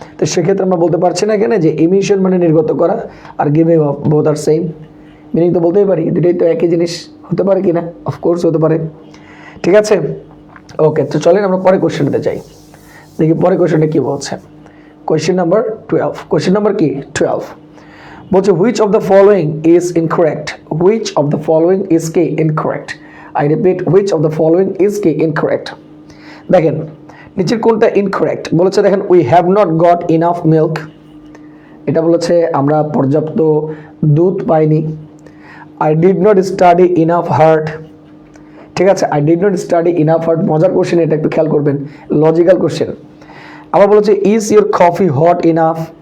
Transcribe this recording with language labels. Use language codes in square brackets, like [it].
[bn] তো সেক্ষেত্রে আমরা বলতে পারছি না কেন যে এমিশন মানে নির্গত করা are giving of both আর same meaning, তো বলতেই পারি দুটোই তো একই জিনিস। হতে পারে কি না? অফকোর্স হতে পারে। ঠিক আছে, ওকে। তো চলেন আমরা পরে কোশ্চেনটাতে যাই, দেখি পরে কোশ্চেনটা কি বলছে। Question number 12। কোশ্চেন নাম্বার কি? [en] 12 [bn] বলছে [en] which of the following is incorrect? which of the following is কি? incorrect. I repeat, which of the following is কি? [bn] incorrect. দেখেন নিচের কোনটা ইনকারেক্ট বলেছে? দেখেন, [en] we have not got enough milk, [bn] এটা বলেছে আমরা পর্যাপ্ত দুধ পাইনি। [en] I did not study enough hard, [bn] ঠিক আছে, [en] I did not study enough hard. [bn] মজার কোশ্চেন, এটা একটু খেয়াল করবেন, লজিক্যাল কোশ্চেন। আবার বলেছে [en] Is your coffee hot enough?